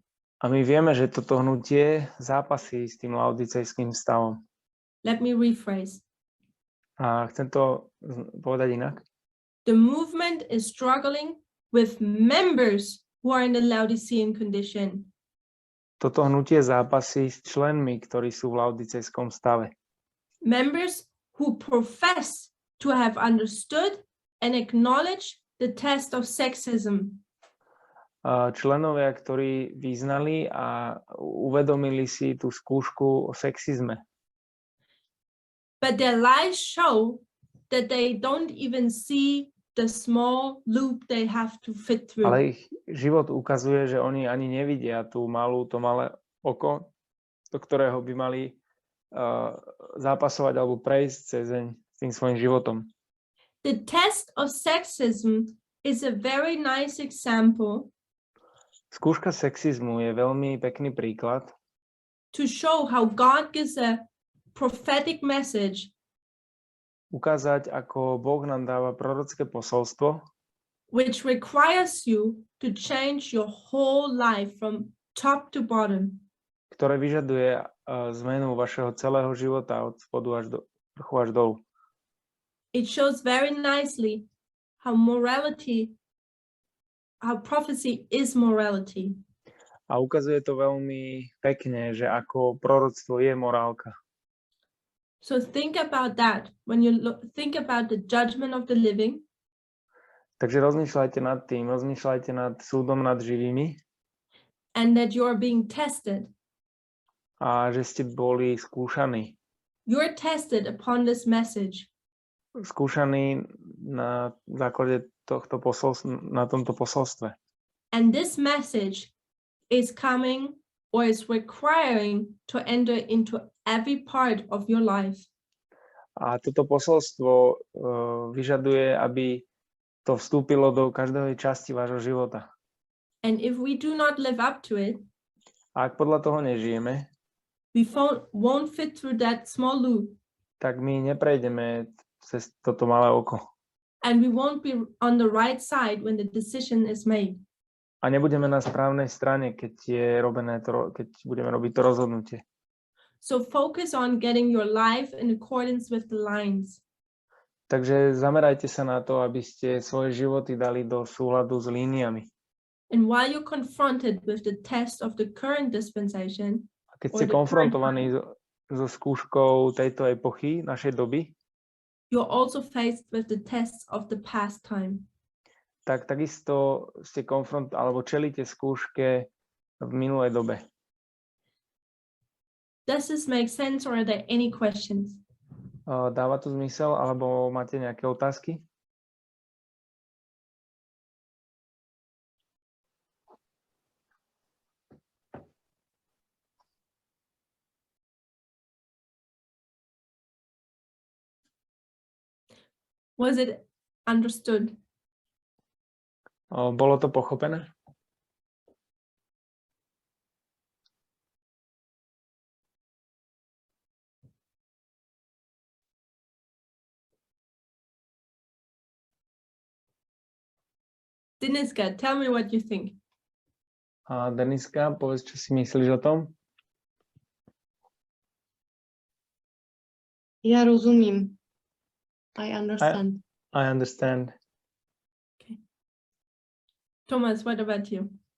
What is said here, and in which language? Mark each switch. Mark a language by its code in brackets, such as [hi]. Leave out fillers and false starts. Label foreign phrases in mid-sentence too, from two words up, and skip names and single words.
[sk] A my vieme, že toto hnutie zápasí s tým laodicejským stavom. [en] Let me rephrase. [sk] A chcem to povedať inak. [en] The movement is struggling with members who are in the Laodicean condition. [sk] Toto hnutie zápasí s členmi, ktorí sú v laodicejskom stave. [en] Members who profess to have understood and acknowledged the test of sexism. [sk] Členovia, ktorí vyznali a uvedomili si tú skúšku o sexizme. [en] But their lives show that they don't even see the small loop they have to fit through. [sk] Ale ich život ukazuje, že oni ani nevidia to malé oko, do ktorého by mali zápasovať alebo prejsť cezeň s tým svojim životom. [en] The test of sexism is a very nice example [sk] Skúška sexizmu je veľmi pekný príklad, [en] to show how God gives a prophetic message [sk] ukázať, ako Boh nám dáva prorocké posolstvo, [en] which requires you to change your whole life from top to bottom. [sk] ktoré vyžaduje zmenu vašeho celého života od spodu až do vrchu až dolu. [en] It shows very nicely how prophecy is morality. [sk] A ukazuje to veľmi pekne, že ako proroctvo je morálka. [en] So think about that when you think about the judgment of the living. [sk] Takže rozmýšľajte nad tým, rozmýšľajte nad súdom nad živými. [en] And that you're being tested. [sk] A že ste boli skúšaní. [en] You're tested upon this message. [sk] Skúšaní na základe tohto na tomto posolstve. [en] And this message is coming or is requiring to enter into every part of your life. [sk] A toto posolstvo vyžaduje, aby to vstúpilo do každej časti vášho života. [en] And if we do not live up to it, [sk] a ak podľa toho nežijeme, [en] we won't fit through that small loop. [sk] Tak my neprejdeme cez toto malé oko. [en] And we won't be on the right side when the decision is made. [sk] A nebudeme na správnej strane, keď je robené keď budeme robiť to rozhodnutie. [en] So focus on getting your life in accordance with the lines. [sk] Takže zamerajte sa na to, aby ste svoje životy dali do súladu s líniami. [en] And while you're confronted with the test of the current dispensation, [sk] a keď ste konfrontovaní so skúškou tejto epochy, našej doby, [en] you're also faced with the tests of the past time. [sk] Tak takisto ste alebo čelíte skúške v minulej dobe. [en] Does this make sense or are there any questions? [sk] Dáva to zmysel, alebo máte nejaké otázky? [en] Was it understood? [sk] Bolo to pochopené? [en] Deniska, tell me what you think. [sk] Deniska, povedz, čo si myslíš o tom? [cs] Ja rozumím. [en] I understand. I understand. Okay. Thomas, what about you?